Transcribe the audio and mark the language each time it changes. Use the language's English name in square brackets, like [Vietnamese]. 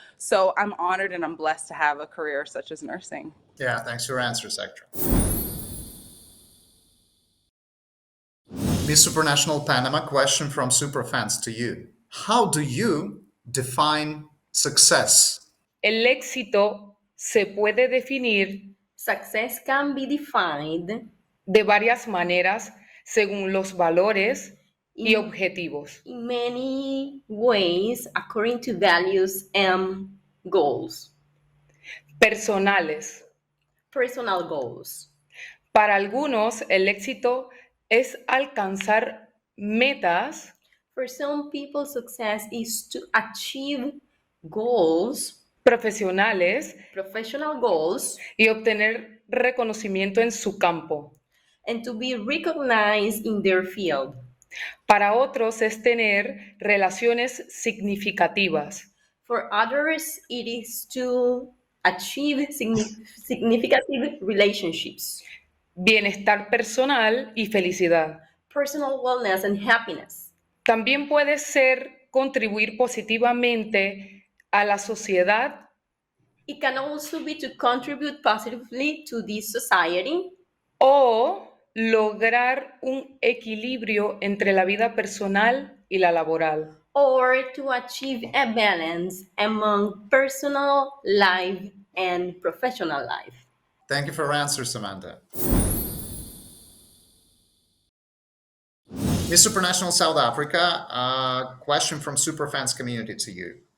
[English] So I'm honored and I'm blessed to have a career such as nursing. Yeah, thanks for your answer, Sector. Miss Supranational Panama, question from Superfans to you. How do you define success? [Spanish] El éxito se puede definir [English] Success can be defined [Spanish] de varias maneras según los valores y [English] in, [Spanish] objetivos. [English] in many ways according to values and goals. [Spanish] Personales. [English] Personal goals. [Spanish] Para algunos, el éxito es alcanzar metas. [English] For some people, success is to achieve goals, [Spanish] profesionales [English] professional goals, [Spanish] y obtener reconocimiento en su campo. [English] and to be recognized in their field. [Spanish] Para otros es tener relaciones significativas. [English] For others, it is to achieve significant relationships, [Spanish] Bienestar personal y felicidad. [English] personal wellness, and happiness. [Spanish] También puede ser contribuir positivamente a la sociedad. [English] It can also be to contribute positively to this society, [Spanish] O lograr un equilibrio entre la vida personal y la laboral. [English] or to achieve a balance among personal life and professional life. Thank you for your answer, Samantha. Miss Supranational South Africa, a question from Superfans community to you.